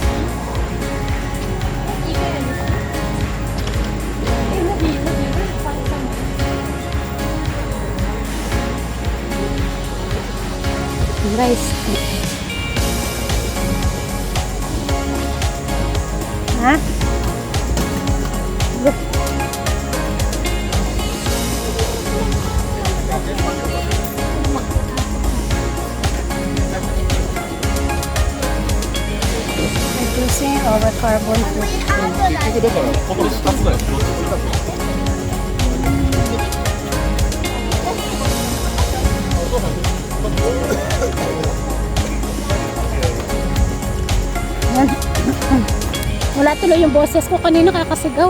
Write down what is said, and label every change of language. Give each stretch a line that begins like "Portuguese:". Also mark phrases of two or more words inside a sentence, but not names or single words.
English: Guys. Ha? Reducing our carbon footprint.
Japanese: ここだからここで2つだよ。どっちだと。
Filipino: Yan. Wala tuloy yung boses ko kanina kakasigaw.